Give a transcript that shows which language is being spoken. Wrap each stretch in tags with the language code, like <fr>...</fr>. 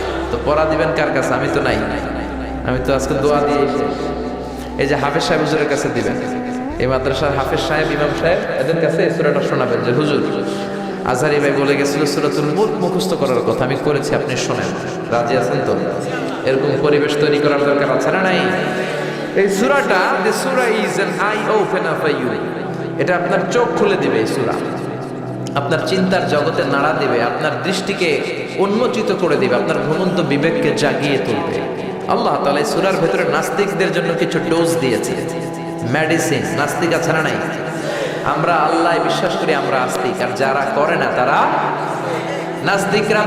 <bn>তো পড়া দিবেন কার কাছে? আমি তো নাই, আমি তো আজকে দোয়া দিয়ে এই যে হাফেজ সাহেব হুজুরের কাছে দিবেন, এই মাদ্রাসার হাফেজ সাহেব, ইমাম সাহেব, এদের কাছে এই সূরাটা শোনাবেন যে হুজুর আজহারি ভাই বলে গেছিল সূরাতুল মুলক মুখস্থ করার কথা, আমি করেছি, আপনি শোনেন। রাজি আছেন তো? এরকম পরিবেশ তৈরি করার দরকার আছে না নাই? এই সূরাটা,</bn> <en>the surah is an eye opener for you,</en> <bn>এটা আপনার চোখ খুলে দিবে। এই সূরা আপনার চিন্তার জগতে নাড়া দিবে, আপনার দৃষ্টিকে উন্মোচিত করে দিবে, আপনার ঘুমন্ত বিবেককে জাগিয়ে তুলবে। আল্লাহ তাআলা এই সূরার ভেতরে নাস্তিকদের জন্য কিছু ডোজ দিয়েছে, মেডিসিন। নাস্তিক আছে না নাই? আমরা আল্লাহ বিশ্বাস করি, আমরা আস্তিক, আর যারা করে না তারা নাস্তিকরা।</bn>